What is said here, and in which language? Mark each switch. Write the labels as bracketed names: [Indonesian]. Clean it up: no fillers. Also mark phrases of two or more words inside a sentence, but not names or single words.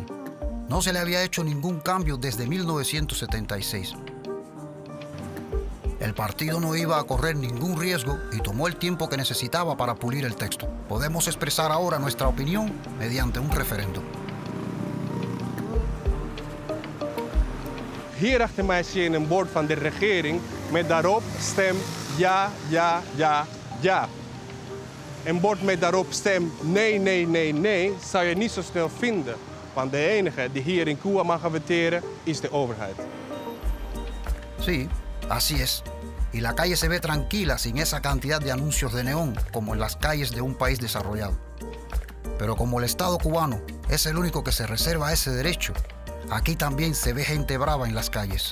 [Spanish] No se le había hecho ningún cambio desde 1976. El partido no iba a correr ningún riesgo y tomó el tiempo que necesitaba para pulir el texto. Podemos expresar ahora nuestra opinión mediante un referéndum. [Dutch] Hier achter mij zie je een bord van de regering met daarop stem ja, ja, ja, ja. Een bord met daarop stem nee, nee, nee, nee zou je niet zo snel vinden. Want de enige die hier in Cuba mag voteren is de overheid. [Spanish] Sí, así es. Y la calle se ve tranquila sin esa cantidad de anuncios de neón como en las calles de un país desarrollado. Pero como el Estado cubano es el único que se reserva ese derecho, aquí también se ve gente brava en las calles.